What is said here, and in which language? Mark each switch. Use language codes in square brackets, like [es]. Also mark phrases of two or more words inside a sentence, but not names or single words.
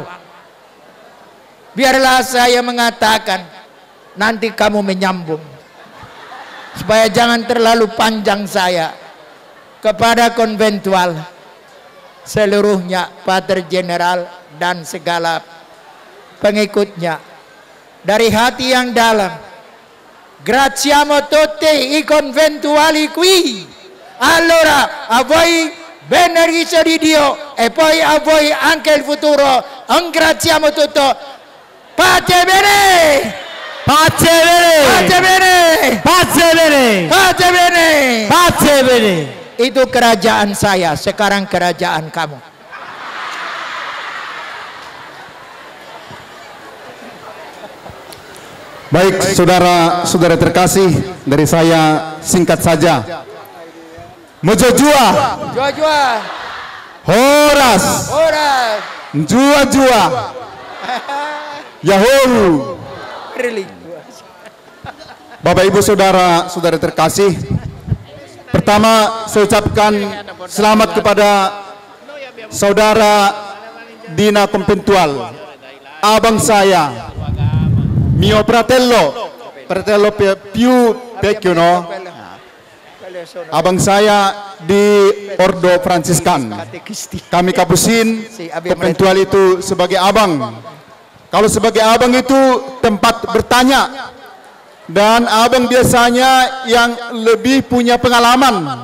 [id] Biarlah saya mengatakan, nanti kamu menyambung, supaya jangan terlalu panjang saya. Kepada konventual seluruhnya, Pater General dan segala pengikutnya, dari hati yang dalam, [it] graziamo tutti i conventuali qui. Allora a voi benedizione di Dio e poi a voi anche il futuro. Ringraziamo tutto. Pace bene. Pace bene. Pace bene. Pace bene. Pace bene. Pace bene. [id] Itu kerajaan saya, sekarang kerajaan kamu. Baik, saudara-saudara terkasih, dari saya singkat saja. Mojojua, Jua-jua, Horas, Horas, Jua-jua, Yahoo. Really. Bapak Ibu saudara-saudara terkasih, pertama saya ucapkan selamat kepada saudara Dina Conventual, abang saya, [it] mio fratello più vecchio, no? [id] Abang saya di Ordo Fransiskan. Kami Kapusin, Conventual itu sebagai abang. Kalau sebagai abang itu tempat bertanya, dan abang biasanya yang lebih punya pengalaman.